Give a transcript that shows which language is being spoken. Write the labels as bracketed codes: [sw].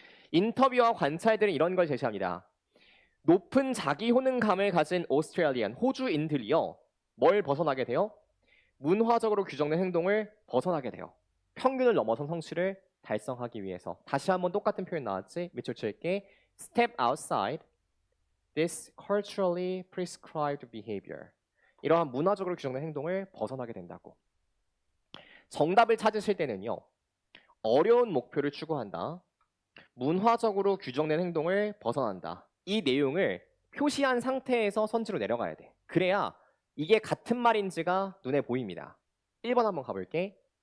[ko] 인터뷰와 관찰들은 이런 걸 제시합니다. 높은 자기 효능감을 가진 오스트레일리안, 호주인들이요. 뭘 벗어나게 돼요? 문화적으로 규정된 행동을 벗어나게 돼요. 평균을 넘어선 성취를 달성하기 위해서. 다시 한번 똑같은 표현 나왔지? 밑줄 칠게. [en] Step outside this culturally prescribed behavior. [ko] 이러한 문화적으로 규정된 행동을 벗어나게 된다고. 정답을 찾으실 때는요. 어려운 목표를 추구한다. 문화적으로 규정된 행동을 벗어난다. 이 내용을 표시한 상태에서 선지로 내려가야 돼. 그래야 이게 같은 말인지가 눈에 보입니다. 1번 한번 가볼게.